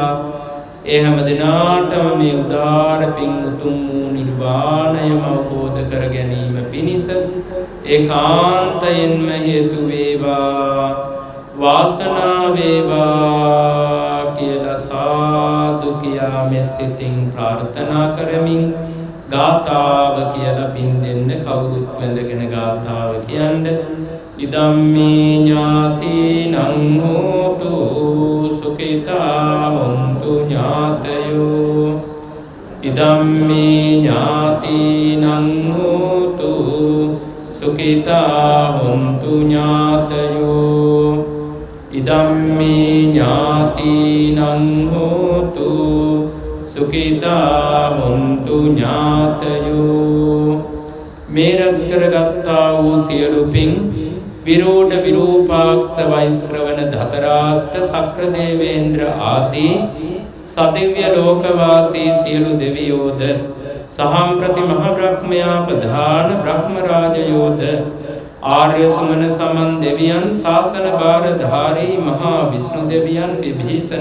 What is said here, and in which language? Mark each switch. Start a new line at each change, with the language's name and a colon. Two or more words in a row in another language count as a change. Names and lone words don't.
Sinhala: ඒ හැම දිනාටම මේ උදාර පින් උතුම් වූ නිර්වාණයම අවබෝධ කර ගැනීම පිණිස ඒකාන්තයෙන්ම හේතු වේවා. වාසනාව වේවා කියලා සාදු කියා මෙසිතින් ප්‍රාර්ථනා කරමින් ගාථාව කියලා පින් දෙන්න කවුරුත් වැඳගෙන ගාථාව කියන්නේ
Pali: ඉදම්මේ ඥාතිනං හෝතු සුඛිතා හොන්තු ඥාතයෝ. ඉදම්මේ ඥාතිනං හෝතු සුඛිතා හොන්තු ඥාතයෝ. ඉදම්මේ ඥාතිනං හෝතු සුඛිතා හොන්තු ඥාතයෝ.
Sinhala: මේ රැස් කරගත්තා වූ සියලු පින් විරෝධ විරූපාක්ෂ වෛශ්‍රවණ ධතරාෂ්ට සක්‍ර දේවේන්ද්‍ර ආදී සදිව්‍ය ලෝකවාසී සියලු දෙවියෝද සහම්ප්‍රති මහ බ්‍රහ්මයා ප්‍රධාන බ්‍රහ්ම රාජයෝද ආර්ය සුමන සමන් දෙවියන් ශාසන භාරධාරී මහා විෂ්ණු දෙවියන් විභීෂණ